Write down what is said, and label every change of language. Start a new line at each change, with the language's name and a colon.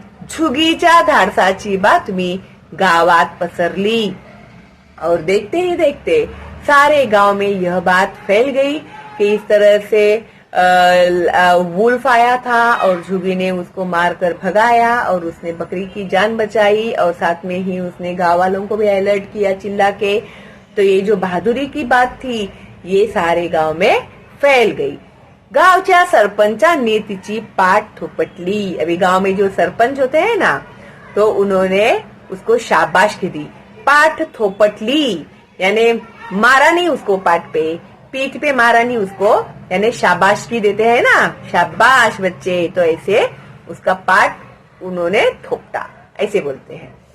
Marathi: झुगीच्या धाडसाची बातमी गावात पसरली
Hindi: और देखते ही देखते सारे गांव में यह बात फैल गई कि इस तरह से वुल्फ आया था और जुगी ने उसको मारकर भगाया और उसने बकरी की जान बचाई और साथ में ही उसने गांव वालों को भी अलर्ट किया चिल्ला के। तो ये जो बहादुरी की बात थी ये सारे गांव में फैल गई।
Marathi: गावच्या सरपंचांनी तिची पाठ थोपटली।
Hindi: अभी गांव में जो सरपंच होते हैं ना, तो उन्होंने उसको शाबाशी दी। पाठ थोपटली यानी मारा नहीं उसको पाठ पे, पीठ पे मारा नहीं उसको, यानी शाबाशी देते हैं ना, शाबाश बच्चे, तो ऐसे उसका पाठ उन्होंने थोपटा, ऐसे बोलते हैं।